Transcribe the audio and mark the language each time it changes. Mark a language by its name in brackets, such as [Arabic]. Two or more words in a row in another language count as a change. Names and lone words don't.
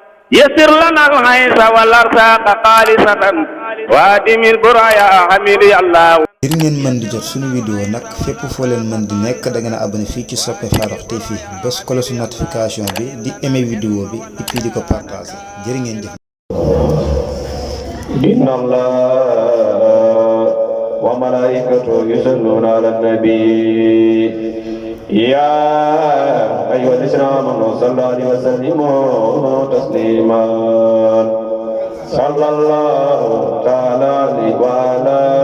[Arabic] يسر لنا العيش والأرزاق خالصة وادم البرايا حميد الله. [Wolof] ngir ngeen mën di jot suñu vidéo nag fépp foo leen mën di nekk da ngeen a abonné fii ci Sope Farokh TV bés [French] cloche notification [Wolof] bi di aimer vidéo bi [French] et puis [Wolof] di ko partager jërë ngeen jëf. [Arabic] إن الله وملائكته يصلون على النبي يا أيها الذين آمنوا صلوا عليه وسلموا تسليما صلى الله تعالى عليه وعلى